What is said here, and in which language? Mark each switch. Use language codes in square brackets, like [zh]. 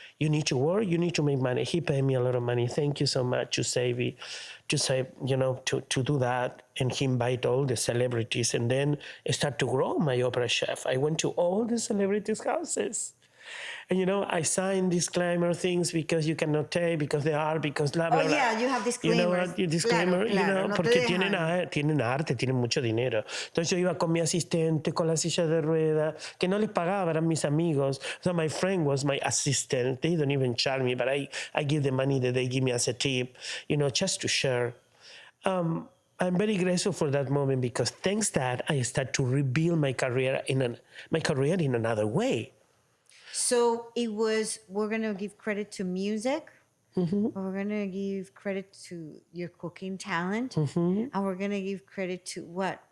[en] You need to work, you need to make money. He paid me a lot of money. Thank you so much to say, to do that. And he invite all the celebrities, and then I start to grow my opera chef. I went to all the celebrities' houses. And, I signed disclaimer things because you cannot take, because they are, because blah, blah, blah. Oh, yeah, you have disclaimers. Disclaimer, [es] claro, no porque tienen arte, tienen mucho dinero. Entonces yo iba con mi asistente, con la silla de rueda, que no les pagaba, eran mis amigos. [en] So my friend was my assistant. They don't even charge me, but I give the money that they give me as a tip, just to share. I'm very grateful for that moment, because thanks to that, I start to rebuild my career in another way. So it was, we're going to give credit to music, or we're going to give credit to your cooking talent, and we're going to give credit to what?